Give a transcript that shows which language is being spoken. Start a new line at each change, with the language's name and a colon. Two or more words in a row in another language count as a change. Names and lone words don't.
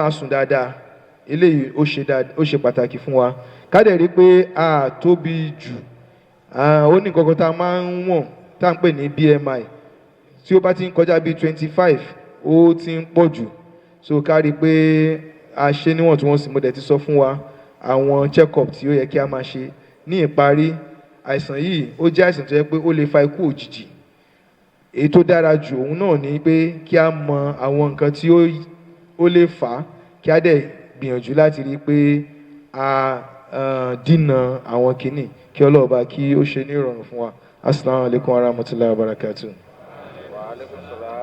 Yoruba: máa sùn dáadáa eléyìí ó ṣe pàtàkì fún wa ká dẹ̀ rí pé a tóbi jù ó ní nǹkan kan tá a máa ń wọ̀n tá à ń pè ní BMI tí ó bá ti ń kọjá bíi 25 ó ti ń pọ̀ jù so ká rí pé a ṣe níwọ̀ntúnwọ̀nsì mo dẹ̀ ti sọ fún wa àwọn check-up tí ó yẹ kí a máa ṣe ní ìparí àìsàn yìí ó jẹ́ àìsàn tó yẹ pé ó lè fa ikú òjijì èyí tó dára jù òun náà ni pé kí a mọ àwọn nǹkan tí ó lè fà á kí a dẹ̀ gbìyànjú láti rí i pé a dínà àwọn kìíní kí ọlọ́ọ̀bá kí ó ṣe ní ìrọ̀rùn fún wa.
Arabic: السلام عليكم ورحمة الله وبركاته.